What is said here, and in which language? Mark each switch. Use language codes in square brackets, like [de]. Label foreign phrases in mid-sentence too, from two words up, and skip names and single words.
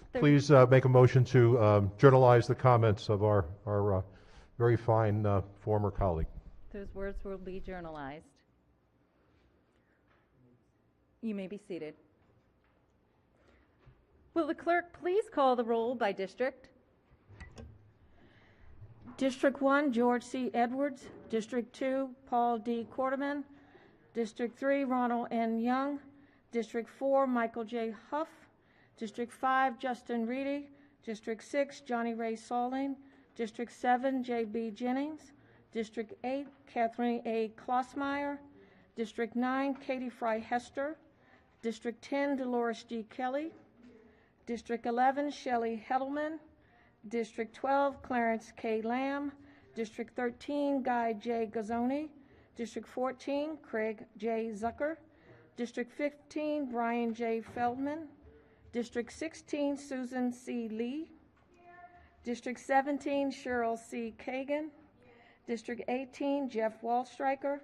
[en] Please make a motion to journalize the comments of our very fine former colleague. Those words will be journalized. You may be seated. Will the clerk please call the roll by district? District 1, George C. Edwards. District 2, Paul D. Quarterman. District 3, Ronald N. Young. District 4, Michael J. Huff. District 5, Justin Reedy. District 6, Johnny Ray Salling. District 7, J.B. Jennings. District 8, Catherine A. Klossmeyer. District 9, Katie Fry Hester. District 10, Dolores G. Kelly. District 11, Shelley Heddleman. District 12, Clarence K. Lamb. District 13, Guy J. Gazzoni. District 14, Craig J. Zucker. District 15, Brian J. Feldman. District 16, Susan C. Lee. District 17, Cheryl C. Kagan. District 18, Jeff Wallstreicher.